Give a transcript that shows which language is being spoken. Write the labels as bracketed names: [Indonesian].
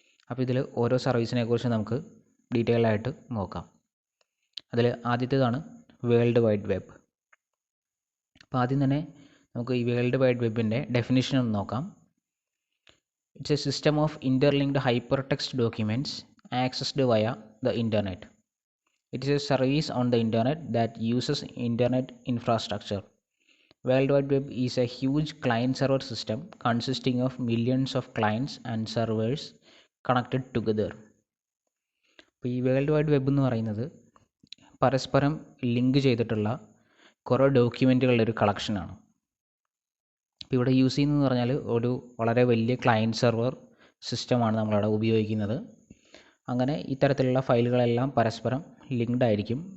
[Malayalam] അപ്പോൾ ഇതിൽ ഓരോ സർവീസിനെ കുറിച്ച് നമുക്ക് ഡീറ്റെയിൽ ആയിട്ട് നോക്കാം. അതിൽ ആദ്യത്തേതാണ് വേൾഡ് വൈഡ് വെബ്. അപ്പോൾ ആദ്യം തന്നെ നമുക്ക് ഈ വേൾഡ് വൈഡ് വെബിൻ്റെ ഡെഫിനിഷൻ ഒന്ന് നോക്കാം. [English] It's a system of interlinked hyper text documents accessed via the internet. It is a service on the internet that uses internet infrastructure. World Wide Web is a huge client-server system consisting of millions of clients and servers connected together. [Malayalam] അപ്പോൾ ഈ world wide web എന്ന് പറയുന്നത് പരസ്പരം link ചെയ്തിട്ടുള്ള കുറേ ഡോക്യുമെൻറ്റുകളുടെ ഒരു കളക്ഷനാണ്. അപ്പോൾ ഇവിടെ യൂസ് ചെയ്യുന്നതെന്ന് പറഞ്ഞാൽ ഒരു വളരെ വലിയ ക്ലയൻറ്റ് സെർവർ സിസ്റ്റമാണ് നമ്മളവിടെ ഉപയോഗിക്കുന്നത്. അങ്ങനെ ഇത്തരത്തിലുള്ള ഫയലുകളെല്ലാം പരസ്പരം ലിങ്ക്ഡ് ആയിരിക്കും.